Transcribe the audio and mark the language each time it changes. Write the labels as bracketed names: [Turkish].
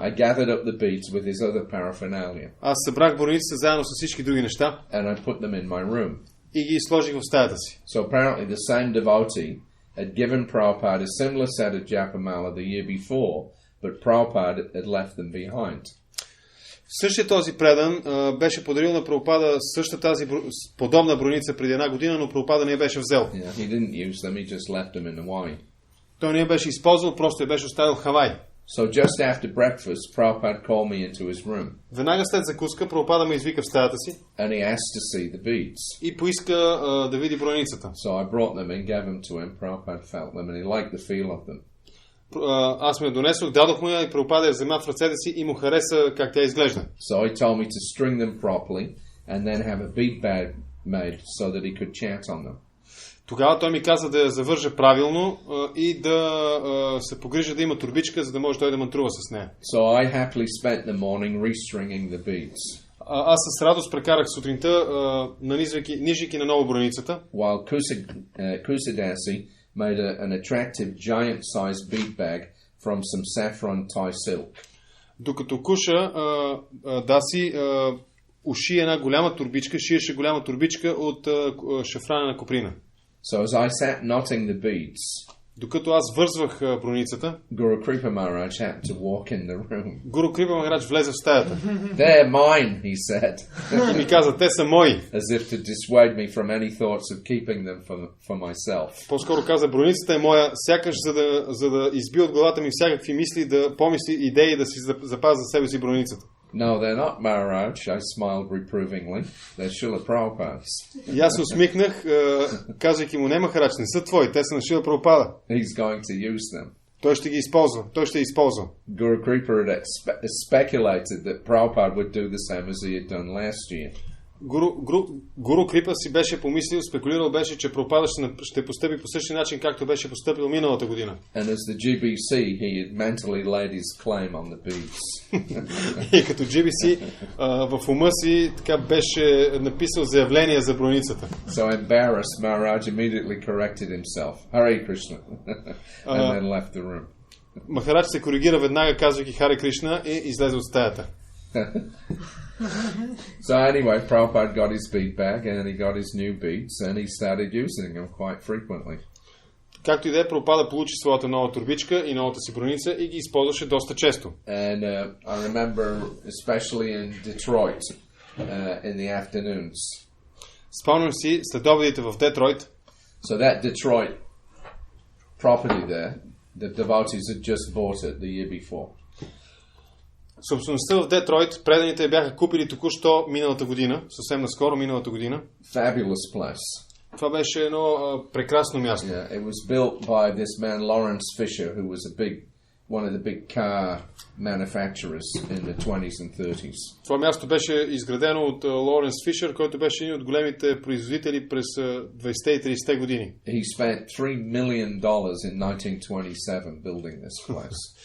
[English] I gathered up the beads with his other paraphernalia. [Bulgarian] Аз събрах брониците заедно с всички други неща. [English] And I put them in my room. [Bulgarian] И ги сложих в стаята си. [English] So apparently the same devotee had given Prabhupada a similar set of Japa mala the year before, but Prabhupada had left them behind. [Bulgarian] Същия този предан беше подарил на Прабхупада същата тази подобна броница преди една година, но Прабхупада не я беше взел. [English] Yeah, he didn't use them, he just left them in Hawaii. [Bulgarian] Той не я беше използвал, просто я беше оставил в Хавай. [English] So just after breakfast, Prabhupada called me into his room. [Bulgarian] Веднага след закуска Прабхупада ме извика в стаята си. [English] And he asked to see the beads. [Bulgarian] И поиска да види броницата. [English] So I brought them and gave them to him. Prabhupada felt them and he liked the feel of them. [Bulgarian] Аз ме я донесох, дадох му я и Прабхупада я взема в ръцете си и му хареса как тя изглежда. [English] So he told me to string them properly and then have a bead bag made so that he could chant on them. [Bulgarian] Тогава той ми каза да я завържа правилно и да се погрижа да има турбичка, за да може той да мантрува с нея. [English] So I happily spent the morning restringing the beads. [Bulgarian] Аз с радост прекарах сутринта, нижайки на ново броницата. [English] While Kusadasi made an attractive giant-sized bead bag from some saffron Thai silk. [Bulgarian] Докато Куша Даси уши една голяма турбичка, шиеше голяма турбичка от шафрана на коприна. [English] So as I sat knotting the beads, [Bulgarian] докато аз вързвах броницата, [English] Guru Kripa Maharaj happened to walk in the room. [Bulgarian] Гуру Крипа Махарадж влезе в стаята. [English] They're mine, he said. [Bulgarian] И ми каза, те са мои. [English] As if to dissuade me from any thoughts of keeping them for myself. [Bulgarian] По-скоро каза, броницата е моя, сякаш за да изби от главата ми всякакви мисли, да помисли идеи, да си запазя за себе си броницата. [English] No, they're not Maharaj, I smiled reprovingly. They're Srila Prabhupada's. [Bulgarian] И аз се усмихнах, казвайки му, не Махарадж, не са твои, те са на Шрила Прабхупада. [English] He's going to use them. [Bulgarian] Той ще ги използва, той ще използва. [English] Guru Kripa had speculated that Prabhupada would do the same as he had done last year. [Bulgarian] Гуру Крипа си беше помислил, спекулирал беше, че Прабхупада ще постъпи по същия начин, както беше постъпил миналата година. [English] And as the GBC, he had mentally laid his claim on the beads. [Bulgarian] И като GBC в ума си така беше написал заявление за броницата. [English] So embarrassed, Maharaj immediately corrected himself. Hare Krishna. And then left the room. [Bulgarian] Махарадж се коригира веднага, казвайки Харе Кришна, и излезе от стаята. [English] So anyway, Prabhupada got his bead bag and he got his new beads and he started using them quite frequently. [Bulgarian] Както и да е, Прабхупада получи своята нова турбичка и новата си броница и ги използваше доста често. [English] And I remember especially in Detroit in the afternoons. [Bulgarian] Спомням си следобедите в Детройт. [English] So that Detroit property there, the devotees had just bought it the year before. [Bulgarian] Собствеността в Детройт, преданите бяха купили току-що миналата година, съвсем наскоро миналата година. [English] Fabulous place. [Bulgarian] Това беше едно прекрасно място. [English] Yeah, it was built by this man Lawrence Fisher, who was one of the big car manufacturers in the 20s and 30s. [Bulgarian] Това място беше изградено от Лоренс Фишер, който беше един от големите производители през 20-те и 30-те години. [English] He spent $3 million in 1927 building this place.